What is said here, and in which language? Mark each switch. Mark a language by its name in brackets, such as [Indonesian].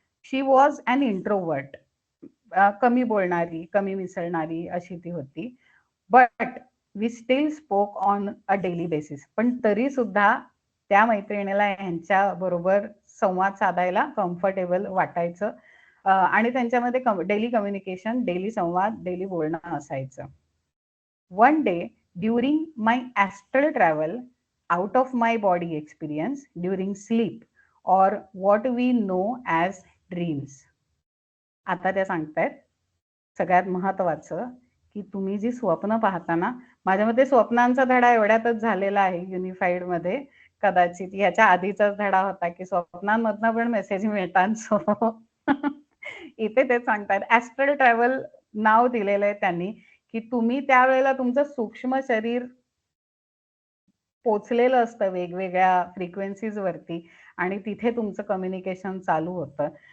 [English] she was an introvert, [Marathi] कमी बोलणारी, कमी मिसळणारी अशी ती होती. [English] But we still spoke on a daily basis. [Marathi] पण तरी सुद्धा त्या मैत्रिणीला यांच्या बरोबर संवाद साधायला कम्फर्टेबल वाटायचं आणि त्यांच्यामध्ये डेली कम्युनिकेशन, डेली संवाद, डेली बोलणं असायचं. [English] One day during my astral travel out of my body experience during sleep or what we know as dreams. [Marathi] आता त्या सांगतायत सगळ्यात महत्वाचं की तुम्ही जी स्वप्न पाहता ना, माझ्या मते स्वप्नांचा धडा एवढ्यातच झालेला आहे युनिफाईड मध्ये. कदाचित ह्याच्या आधीचाच धडा होता की स्वप्नांमधनं पण मेसेज मिळतात. सो इथे ते सांगतात ॲस्ट्रल ट्रॅव्हल नाव दिलेलं आहे त्यांनी की तुम्ही त्यावेळेला तुमचं सूक्ष्म शरीर पोचलेलं असतं वेगवेगळ्या फ्रिक्वेन्सीज वरती आणि तिथे तुमचं कम्युनिकेशन चालू होतं.